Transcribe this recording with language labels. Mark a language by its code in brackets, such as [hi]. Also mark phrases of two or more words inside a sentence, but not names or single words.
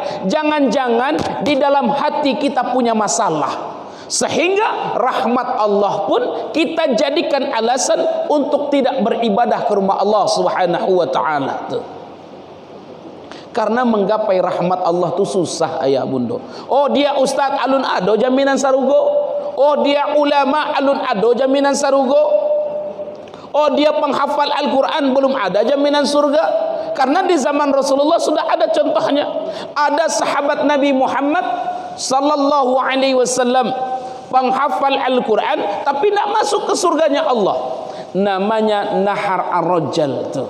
[id] Jangan-jangan di dalam hati kita punya masalah, sehingga rahmat Allah pun kita jadikan alasan untuk tidak beribadah ke rumah Allah [ar] Subhanahu wa taala. [id] Karena menggapai rahmat Allah itu susah ayah bunda. [min] Oh dia ustaz alun ado jaminan sarugo. Oh dia ulama alun ado jaminan sarugo. [id] Oh dia penghafal Al-Quran belum ada jaminan surga. Karena di zaman Rasulullah sudah ada contohnya. Ada sahabat Nabi Muhammad [ar] sallallahu alaihi wasallam [id] penghafal Al-Quran tapi tidak masuk ke surganya Allah. Namanya Nahar Ar-Rajal tuh.